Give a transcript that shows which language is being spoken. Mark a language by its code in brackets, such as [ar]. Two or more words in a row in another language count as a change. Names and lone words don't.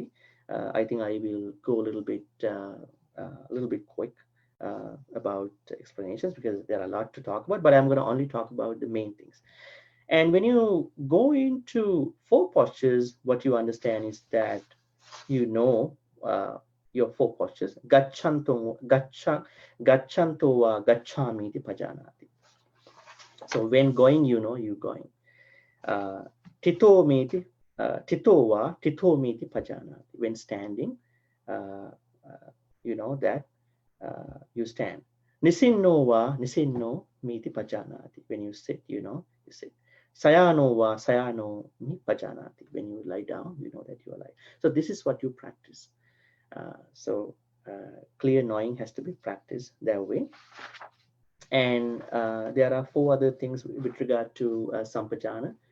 [en] I think I will go a little bit quick about explanations, because there are a lot to talk about, but I'm going to only talk about the main things. And when you go into 4 postures, what you understand is that you know your 4 postures. [pi] Gacchanto va gacchami iti pajanati. [en] So when going, you know you going. [pi] Tito miti pajanati. [en] When standing, you know that you stand. [pi] Nisinno miti pajanati. [en] When you sit, you know you sit. [pi] Sayano mi pajanati. [en] When you lie down, you know that you are lying. So this is what you practice. Clear knowing has to be practiced that way. And there are 4 other things with regard to Sampajana.